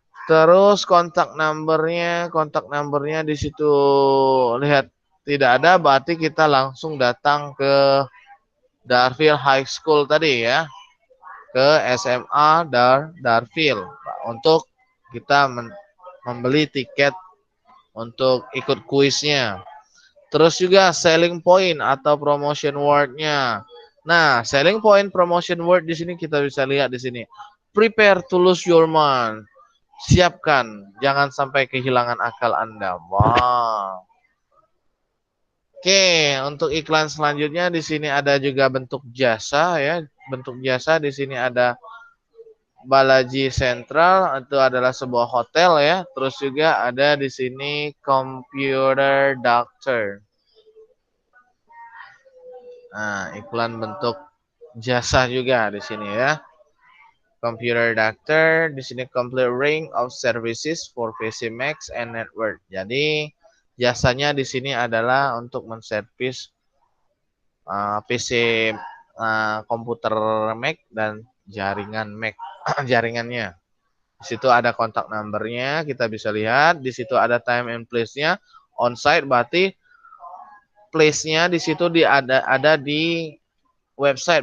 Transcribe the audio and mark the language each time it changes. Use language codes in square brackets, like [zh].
[id] Terus kontak numbernya di situ lihat tidak ada, berarti kita langsung datang ke Darfield High School tadi ya, ke SMA Darfield untuk kita membeli tiket untuk ikut kuisnya. Terus juga selling point atau promotion word-nya. Nah, selling point promotion word di sini kita bisa lihat di sini. [en] Prepare to lose your mind. [id] Siapkan, jangan sampai kehilangan akal Anda. Wow. Oke, untuk iklan selanjutnya di sini ada juga bentuk jasa ya. Bentuk jasa di sini ada Balaji Central, itu adalah sebuah hotel ya. Terus juga ada di sini Computer Doctor. Nah, iklan bentuk jasa juga di sini ya. [en] Computer Doctor, [id] di sini [en] complete range of services for PC Mac and network. [id] Jadi jasanya di sini adalah untuk menservis PC komputer Mac dan jaringan Mac jaringannya. Di situ ada kontak numbernya, kita bisa lihat. Di situ ada [en] time and place-nya. [id] On-site berarti place-nya di situ ada di website.